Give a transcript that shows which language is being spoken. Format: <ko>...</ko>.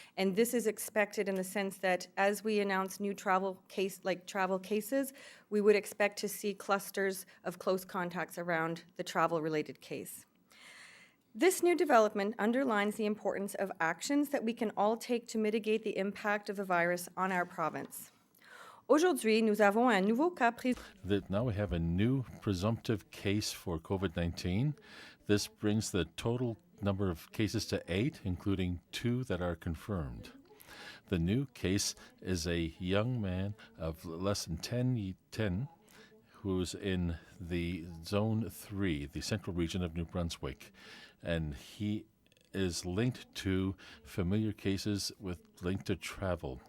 <en>And this is expected in the sense that as we announce new travel cases, we would expect to see clusters of close contacts around the travel-related case. This new development underlines the importance of actions that we can all take to mitigate the impact of the virus on our province.</en> <fr>Aujourd'hui, nous avons un nouveau cas</fr> <en>That now we have a new presumptive case for COVID-19. This brings the total number of cases to 8, including 2 that are confirmed. The new case is a young man of less than 10 who's in the Zone 3, the central region of New Brunswick, and he is linked to familiar cases linked to travel.</en>